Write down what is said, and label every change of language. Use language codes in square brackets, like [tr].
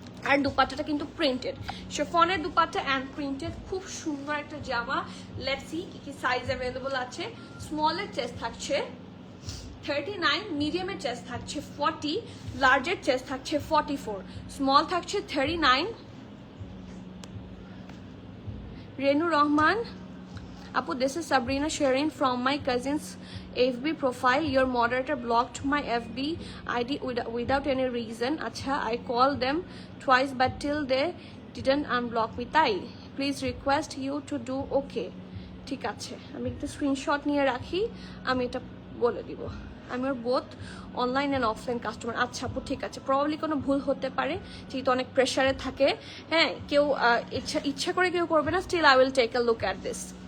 [bn] আর দুপাট্টাটা কিন্তু প্রিন্টেড, শিফনের dupatta and printed, খুব সুন্দর একটা জামা। লেটস সি কি কি সাইজ অ্যাভেলেবল আছে। স্মলের চেস্ট থাকছে 39, মিডিয়ামের চেস্ট থাকছে 40, লার্জের চেস্ট থাকছে 44, স্মল থাকছে 39। [en] Renu Rahman Apu, this is Sabrina sharing from my cousin's FB profile. Your moderator blocked my FB ID without any reason. Acha, I called them twice but till they didn't unblock me. Tai, please request you to do okay. [bn] ঠিক আছে, আমি একটা screenshot নিয়ে রাখি, আমি এটা বলে দিব। আমি ওর both online and offline customer. আচ্ছা আপু ঠিক আছে, প্রবাবলি কোনো ভুল হতে পারে, যেহেতু অনেক প্রেশারে থাকে। হ্যাঁ কেউ ইচ্ছা করে কেউ করবে না। [en] Still I will take a look at this.